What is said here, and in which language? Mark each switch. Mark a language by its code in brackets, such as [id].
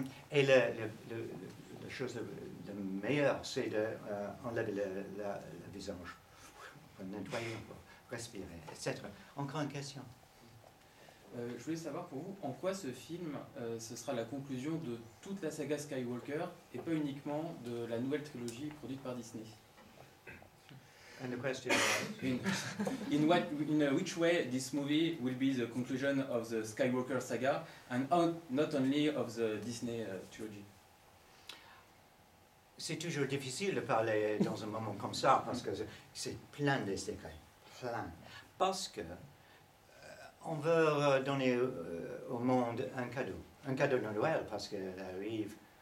[fr] Et la chose la meilleure, c'est d'enlever le visage, nettoyer, respirer, etc. Encore une question. Je voulais savoir pour vous, en quoi ce film, ce sera la conclusion de toute la saga Skywalker et pas uniquement de la nouvelle trilogie produite par Disney. [en] And the question In which way this movie will be the conclusion of the Skywalker saga and not only of the Disney trilogy? [fr] C'est toujours difficile de parler dans un moment comme ça parce que c'est plein de secrets, plein. Parce que on veut donner au monde un cadeau de Noël parce qu'elle arrive.